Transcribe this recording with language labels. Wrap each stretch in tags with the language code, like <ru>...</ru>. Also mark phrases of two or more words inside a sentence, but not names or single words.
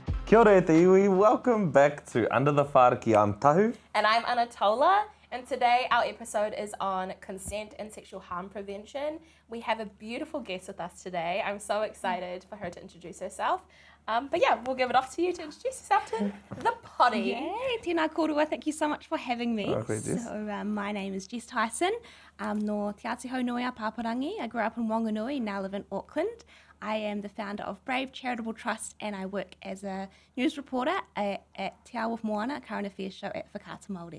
<mi>Kia ora e te iwi,</mi> <en>welcome back to Under the Whāriki. I'm Tahu. And I'm Anatola, and today our episode is on consent and sexual harm prevention. We have a beautiful guest with us today. I'm so excited for her to introduce herself. But yeah, we'll give it off to you to introduce yourself to the potty. Yay,</en> <mi>tēnā kōrua,</mi> <en>thank you so much for having me. Okay, Jess. So my name is Jess Tyson, no Te Ātiho Nui a Paparangi. I grew up in Whanganui, now live in Auckland. I am the founder of Brave Charitable Trust and I work as a news reporter at Te Awa Moana, current affairs show at Whakaata Māori.</en>